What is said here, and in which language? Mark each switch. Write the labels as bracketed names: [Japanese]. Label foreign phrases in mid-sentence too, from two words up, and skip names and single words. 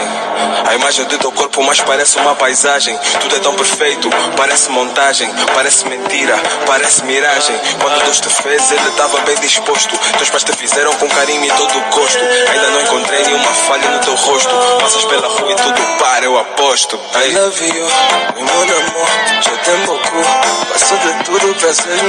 [Portuguese] A imagem do teu corpo mais parece uma paisagem. Tudo é tão perfeito, parece montagem. Parece mentira, parece miragem. Quando Deus te fez, Ele estava bem disposto. Teus pais te fizeram com carinho e todo o gosto. Ainda não encontrei nenhuma falha no teu rosto. Passas pela rua e tudo para, eu aposto. [English] I love you, [French] mon amour, je t'aime beaucoup. [Portuguese] Faço de tudo pra seres minha